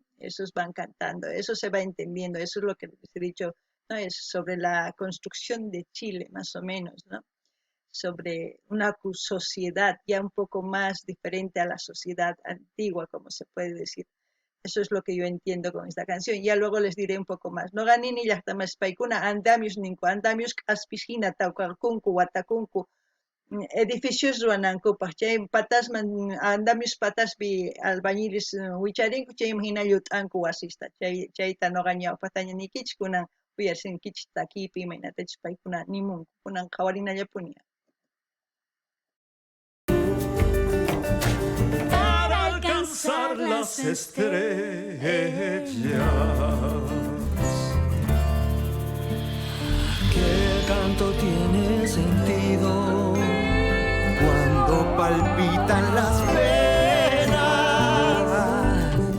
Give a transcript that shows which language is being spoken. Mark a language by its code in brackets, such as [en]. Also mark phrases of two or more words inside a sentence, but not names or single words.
[es] Esos van cantando, eso se va entendiendo, eso es lo que les he dicho, ¿no? Es sobre la construcción de Chile, más o menos, ¿no? Sobre una sociedad ya un poco más diferente a la sociedad antigua, como se puede decir. Eso es lo que yo entiendo con esta canción. Ya luego les diré un poco más. [qu] No ganini llaqtamas paykuna andamios ninku, andamios k'aspishina tawqarkunku, watakunku, edificios ruwanankupaq. Chay patasman andamios pataspi albañiles wicharinku, chayman hina llut'anku wasista. Chayta noqa ñawpaqtaña nikichik, kunan uyarsinkichik takiypi imaynatachus paykuna nimunku, kunan qhawarinallapuni. [es] Para alcanzar las estrellas. Que el canto tiene sentido cuando palpitan las venas